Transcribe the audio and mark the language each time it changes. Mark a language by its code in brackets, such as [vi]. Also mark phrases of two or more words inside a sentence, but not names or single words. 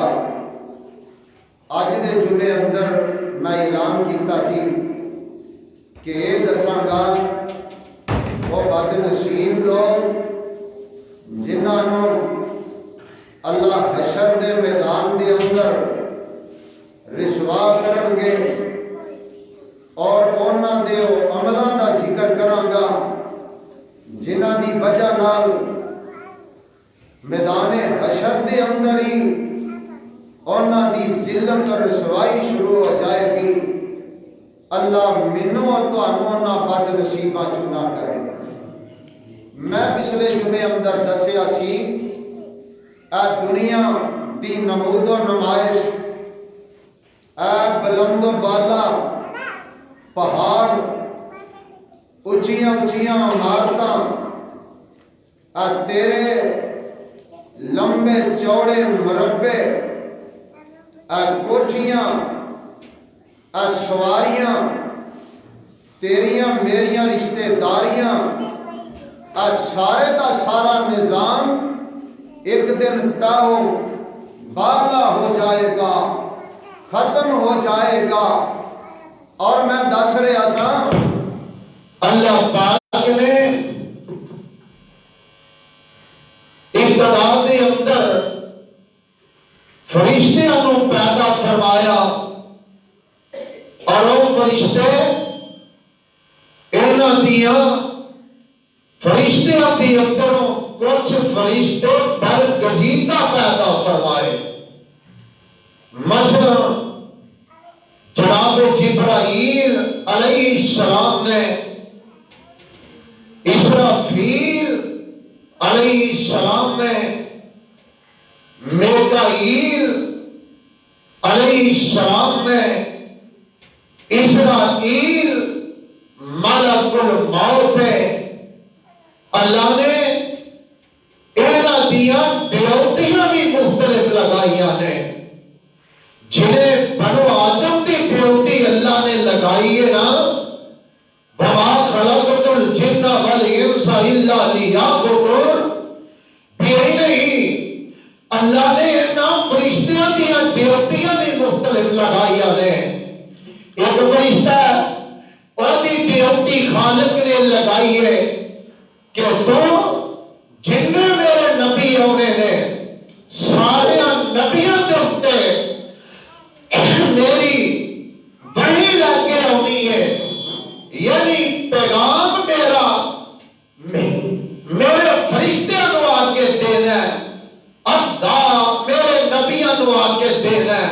[pa] اج دے جمعے اندر میں اعلان کیتا سی کہ یہ دساں گا وہ بد نصیب لوگ جنہاں اللہ حشر دے میدان دے اندر رسوا کرن گے، اور انہاں دے عملاں دا ذکر کراں گا جنہاں دی وجہ نال میدان حشر دے اندر ہی انہاں دی ذلت اور رسوائی شروع ہو جائے گی۔ اللہ منوں اور تانوں انہاں بد نصیباں چوں نہ کرے۔ میں پچھلے جمعے اندر دسیا سی اے دنیا دی نمود و نمائش، اے بلند و بالا پہاڑ، اونچیاں اونچیاں عمارتاں، اے تیرے لمبے چوڑے مربع، اے کوٹھیاں، اے سواریاں، تیریاں میریاں رشتے داریاں، اے سارے دا سارا نظام ایک دن تاؤ بالا ہو جائے گا، ختم ہو جائے گا۔ اور میں دس رہا سا اللہ پاک نے ابتدا دے اندر فرشتیاں نو پیدا فرمایا، اور وہ فرشتے انہاں دیاں فرشتیاں دی اندروں کچھ فرشتے برگزیدہ پیدا فرمائے۔ مثلا جناب جبرائیل علیہ السلام نے، اسرافیل علیہ السلام نے، میکائیل علیہ السلام نے، اسرائیل ملک الموت ہے۔ اللہ نے انہاں دیاں ڈیوٹیاں بھی مختلف لگائیاں نے۔ جنہیں بنو آدم دی ڈیوٹی اللہ نے لگائی ہے نا، [ar] وَمَا خَلَقْتُ الْجِنَّ وَالْإِنسَ إِلَّا لِيَعْبُدُونِ، [pa] بھی نہیں، اللہ نے انہاں فرشتیاں دیاں ڈیوٹیاں بھی مختلف لگائیاں نے۔ ایک فرشتہ اور دی ڈیوٹی خالق نے لگائی ہے کہ تو جننے میرے نبی ہونے نے سارے نبیوں کے اُتے میری وحی لے کے ہونی ہے، یعنی پیغام میرا میرے فرشتے نو آ کے دینا ہے، اللہ میرے نبیوں نو آ کے دینا ہے۔